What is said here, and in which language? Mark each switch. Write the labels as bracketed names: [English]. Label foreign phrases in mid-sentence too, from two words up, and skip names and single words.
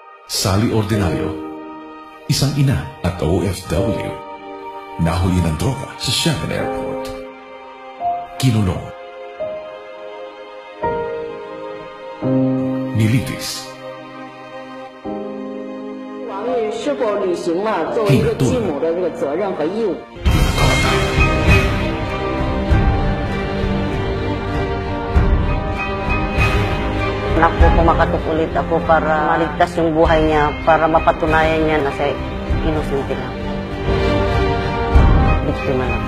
[Filipino] Sally Ordinario, isang ina at OFW, nahuli ng droga sa Xiamen Airport. Kinulong. Nilitis. [Chinese] 王玉是否履行了作为一个继母的这个责任和义务？ [Filipino] Anak ko, kumakatok ulit ako para maligtas yung buhay niya, para mapatunayan niya na siya inosente lang. Biktima lang.